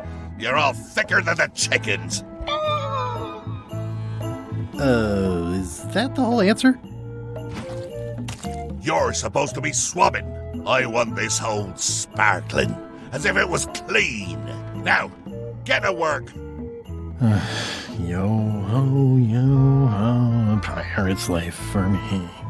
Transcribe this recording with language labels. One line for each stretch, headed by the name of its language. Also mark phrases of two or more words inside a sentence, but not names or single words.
English: You're all thicker than the chickens. Is that the whole answer? You're supposed to be swabbing. I want this hold sparkling, as if it was clean. Now, get to work. Yo-ho, yo-ho, pirate's life for me.